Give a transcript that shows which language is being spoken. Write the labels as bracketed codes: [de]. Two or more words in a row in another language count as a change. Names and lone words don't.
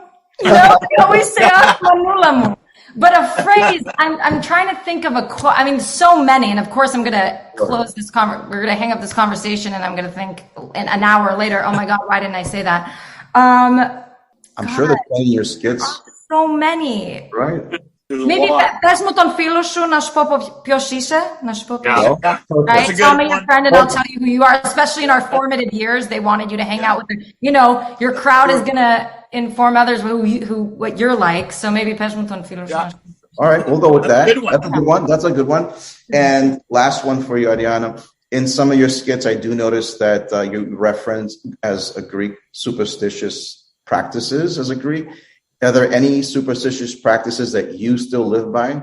[en] You know, he always say, manulamu. But a phrase, I'm trying to think of a quote. I mean, so many. And of course, I'm going to close this we're going to hang up this conversation and I'm going to think in an hour later, oh my God, why didn't I say that? I'm sure they're playing your skits. So many. Right. [el] Maybe πες μου τον φίλο σου να σου πω ποιος είσαι. Να σου πω ποιος είσαι. [en] Right? Tell me your friend and I'll tell you who you are. Especially in our formative years, they wanted you to hang out with them. You know, your crowd is going to inform others what you're like. So maybe [el] πες μου τον φίλο σου. [en] All right, we'll go with that. That's a good one. And last one for you, Arianna. In some of your skits, I do notice that you reference as a Greek superstitious practices as a Greek. Are there any superstitious practices that you still live by?